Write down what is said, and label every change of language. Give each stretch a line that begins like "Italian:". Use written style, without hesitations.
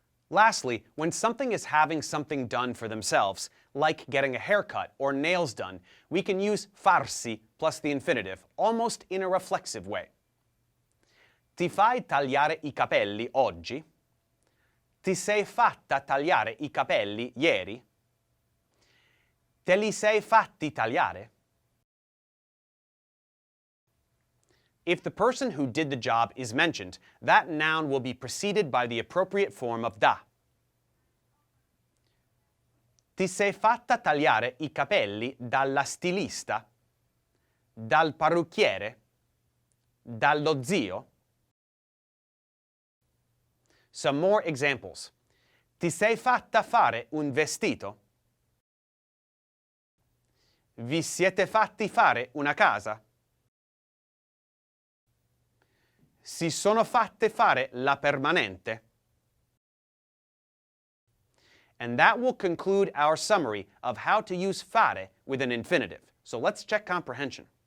English: Lastly, when something is having something done for themselves, like getting a haircut or nails done, we can use farsi plus the infinitive, almost in a reflexive way.
Italian: Ti fai tagliare I capelli oggi? Ti sei fatta tagliare I capelli ieri? Te li sei fatti tagliare?
English: If the person who did the job is mentioned, that noun will be preceded by the appropriate form of da.
Italian: Ti sei fatta tagliare I capelli dalla stilista? Dal parrucchiere? Dallo zio?
English: Some more examples.
Italian: Ti sei fatta fare un vestito? Vi siete fatti fare una casa? Si sono fatte fare la permanente?
English: And that will conclude our summary of how to use fare with an infinitive. So let's check comprehension.